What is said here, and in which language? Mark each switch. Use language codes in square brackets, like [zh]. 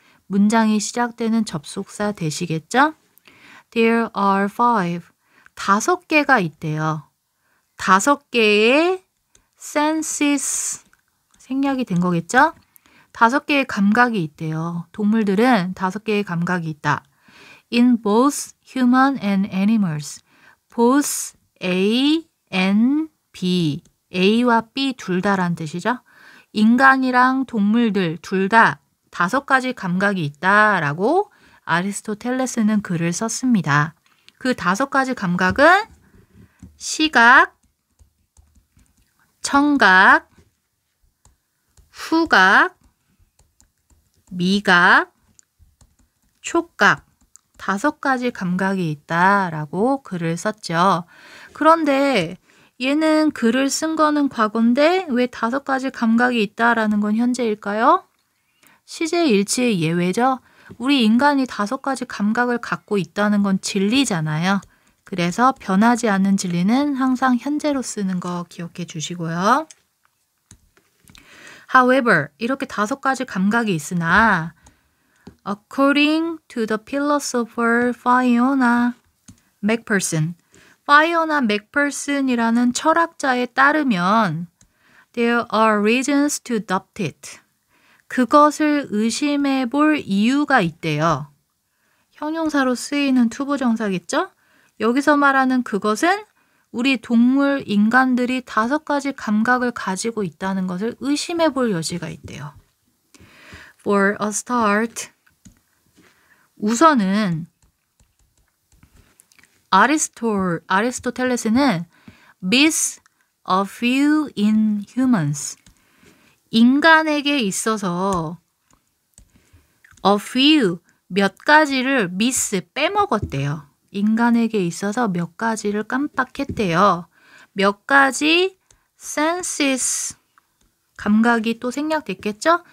[ko] 문장이 시작되는 접속사 되시겠죠? [en] There are [ko] 5개가 있대요. 5개의 senses 생략이 된 거겠죠? 5개의 감각이 있대요. 동물들은 5개의 감각이 있다. [en] In both human and animals. both A and B. [ko] A와 B 둘 다란 뜻이죠. 인간이랑 동물들 둘 다 5가지 감각이 있다라고 아리스토텔레스는 글을 썼습니다. 그 5가지 감각은 시각, 청각, 후각, 미각, 촉각 5가지 감각이 있다라고 글을 썼죠. 그런데 얘는 글을 쓴 거는 과거인데 왜 5가지 감각이 있다라는 건 현재일까요? 시제 일치의 예외죠. 우리 인간이 5가지 감각을 갖고 있다는 건 진리잖아요. 그래서 변하지 않는 진리는 항상 현재로 쓰는 거 기억해 주시고요. [en] However, [ko] 이렇게 5가지 감각이 있으나 [en] according to the philosopher Fiona McPherson, [ko] Fiona McPherson이라는 철학자에 따르면 [en] there are reasons to doubt it. [ko] 그것을 의심해 볼 이유가 있대요. 형용사로 쓰이는 투부정사겠죠? 여기서 말하는 그것은 우리 동물, 인간들이 5가지 감각을 가지고 있다는 것을 의심해 볼 여지가 있대요. [en] For a start, [ko] 우선은 아리스토텔레스는 [en] miss a few in humans. [ko] 인간에게 있어서 a few, 몇 가지를 miss, 빼먹었대요. 인간에게 있어서 몇 가지를 깜빡했대요. 몇 가지 senses, 감각이 또 생략됐겠죠?